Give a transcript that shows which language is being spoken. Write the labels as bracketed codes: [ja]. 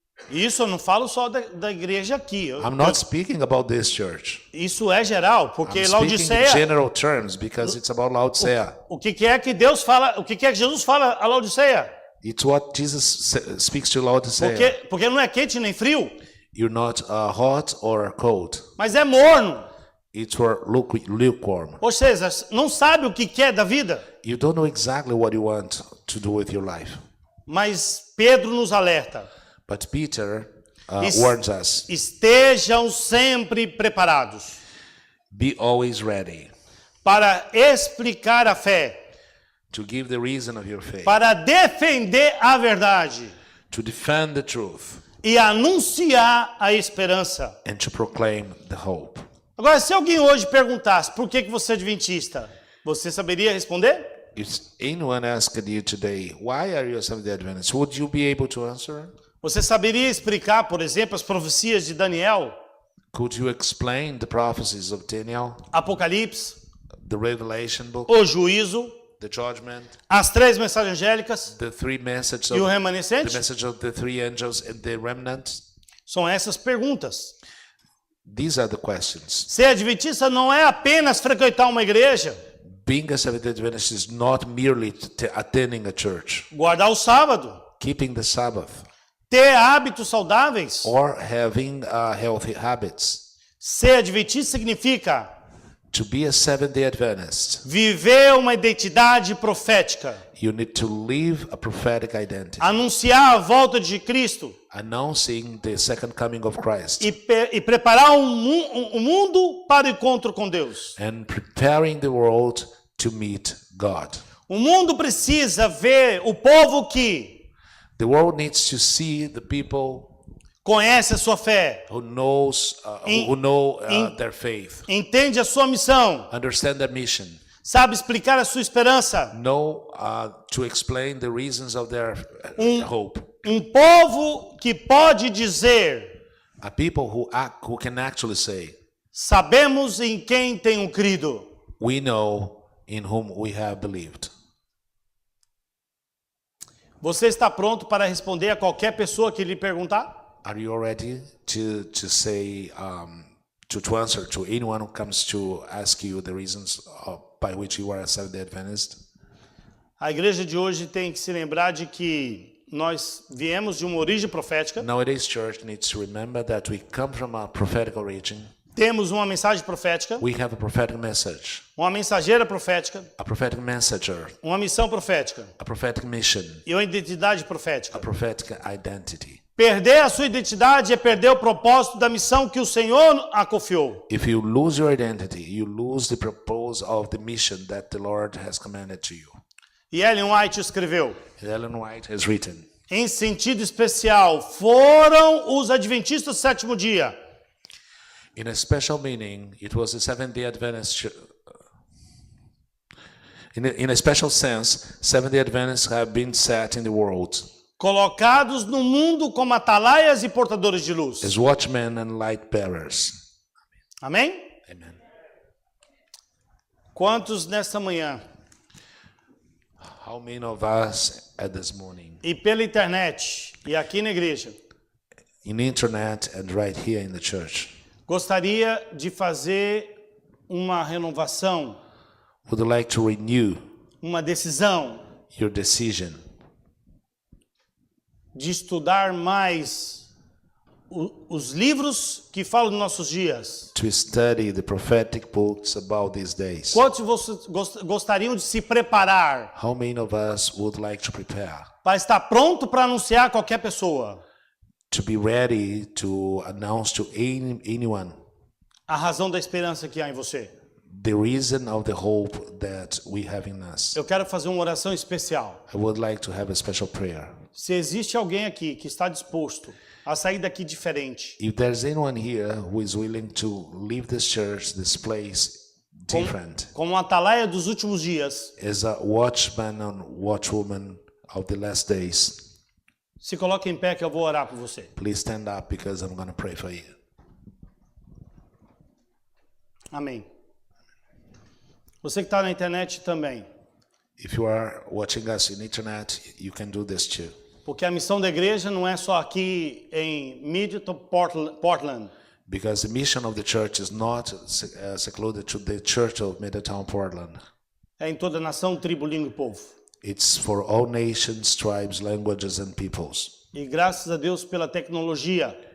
[pt] Isso eu não falo só da igreja aqui. [en] I'm not speaking about this church. [pt] Isso é geral, porque [en] I'm speaking in [pt] Laodiceia, [en] general terms because it's about Laodicea. [pt] o que é que Deus fala, o que é que Jesus fala a Laodiceia? [en] It's what Jesus speaks to Laodicea. [pt] Porque não é quente nem frio, [en] You're not hot or cold. [pt] mas é morno. [en] It's for lukewarm. [pt] Ou seja, não sabe o que quer da vida. [en] You don't know exactly what you want to do with your life. [pt] Mas Pedro nos alerta. [en] But Peter warns us, [pt] Estejam sempre preparados [en] be always ready [pt] para explicar a fé, [en] to give the reason of your faith, [pt] para defender a verdade [en] to defend the truth, [pt] e anunciar a esperança. [en] and to proclaim the hope. [pt] Agora, se alguém hoje perguntasse por que você é adventista, você saberia responder? [en] If anyone asked you today, why are you a Seventh-day Adventist, would you be able to answer? [pt] Você saberia explicar, por exemplo, as profecias de Daniel, [en] Could you explain the prophecies of Daniel, [pt] Apocalipse, [en] the Revelation book, [pt] o juízo, [en] the judgment, [pt] as 3 mensagens angélicas [en] the three messages [pt] e o [en] of [pt] remanescente? [en] the message of the three angels and the remnant? [pt] São essas perguntas. [en] These are the questions. [pt] Ser adventista não é apenas frequentar uma igreja, [en] Being a Seventh-day Adventist is not merely attending a church, [pt] guardar o sábado, [en] keeping the Sabbath, [pt] ter hábitos saudáveis. [en] or having healthy habits. [pt] Ser adventista significa [en] To be a Seventh-day Adventist, [pt] viver uma identidade profética, [en] you need to live a prophetic identity, [pt] anunciar a volta de Cristo [en] announcing the second coming of Christ, [pt] e preparar um mundo para o encontro com Deus. [en] and preparing the world to meet God. [pt] O mundo precisa ver o povo que [en] The world needs to see the people [pt] conhece a sua fé, [en] who know their faith, [pt] entende a sua missão, [en] understand their mission, [pt] sabe explicar a sua esperança. [en] know to explain the reasons of their hope. [pt] Povo que pode dizer: [en] A people who can actually say, [pt] sabemos em quem tenho crido. [en] we know in whom we have believed. [pt] Você está pronto para responder a qualquer pessoa que lhe perguntar? [en] Are you ready to say to answer to anyone who comes to ask you the reasons by which you are a Seventh-day Adventist? [pt] A igreja de hoje tem que se lembrar de que nós viemos de uma origem profética, [en] Nowadays, church needs to remember that we come from a prophetic origin. [pt] temos uma mensagem profética, [en] We have a prophetic message, [pt] uma mensageira profética, [en] a prophetic messenger, [pt] uma missão profética [en] a prophetic mission, [pt] e uma identidade [en] a [pt] profética. [en] prophetic identity. [pt] Perder a sua identidade é perder o propósito da missão que o Senhor a confiou. [en] If you lose your identity, you lose the purpose of the mission that the Lord has commanded to you. [pt] E Ellen White escreveu: [en] Ellen White has written, [pt] em sentido especial, foram os adventistas do sétimo dia. [en] in a special meaning, it was the Seventh-day Adventist. In a special sense, Seventh-day Adventists have been set in the world [pt] Colocados no mundo como atalaias e portadores de luz. [en] as watchmen and light bearers. [pt] Amém? [en] Amen. [pt] Quantos nesta manhã [en] How many of us at this morning, [pt] e pela internet e aqui na igreja [en] in the internet and right here in the church, [pt] gostaria de fazer uma renovação, [en] would like to renew [pt] uma decisão [en] your decision [pt] de estudar mais os livros que falam dos nossos dias? [en] to study the prophetic books about these days? [pt] Quantos de vocês gostariam de se preparar [en] How many of us would like to prepare [pt] para estar pronto para anunciar a qualquer pessoa [en] to be ready to announce to anyone [pt] a razão da esperança que há em você? [en] the reason of the hope that we have in us. [pt] Eu quero fazer uma oração especial. [en] I would like to have a special prayer. [pt] Se existe alguém aqui que está disposto a sair daqui diferente, [en] If there's anyone here who is willing to leave this church, this place, different, [pt] como um atalaia dos últimos dias, [en] as a watchman and watchwoman of the last days, [pt] se coloque em pé que eu vou orar por você. [en] please stand up because I'm going to pray for you. [pt] Amém. Você que está na internet também, [en] If you are watching us in internet, you can do this too. [pt] porque a missão da igreja não é só aqui em Middleton, Portland. [en] Because the mission of the church is not secluded to the church of Middletown, Portland. [pt] É em toda nação, tribo, língua e povo. [en] It's for all nations, tribes, languages, and peoples. [pt] E graças a Deus pela tecnologia,